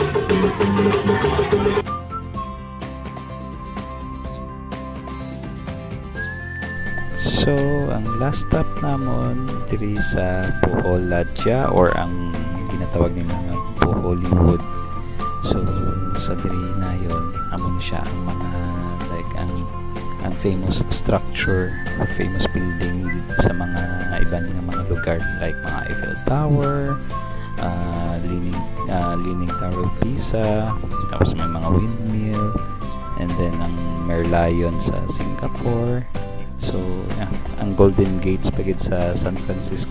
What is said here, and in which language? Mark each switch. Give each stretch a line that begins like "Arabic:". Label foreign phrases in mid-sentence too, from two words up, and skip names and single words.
Hiligaynon: So ang last stop namon diri sa Bohol Ladya, or ang ginatawag nila nga Bohollywood. So sa diri na yon, amon siya ang mga like ang
English: famous structure or famous building
Hiligaynon: sa mga ibang nga mga lugar like mga Eiffel Tower, Leaning Tower of Pisa, tapos may mga windmill,
English: and then
Hiligaynon: ang Merlion sa Singapore.
English: So yeah,
Hiligaynon: ang Golden Gates pagid sa San Francisco.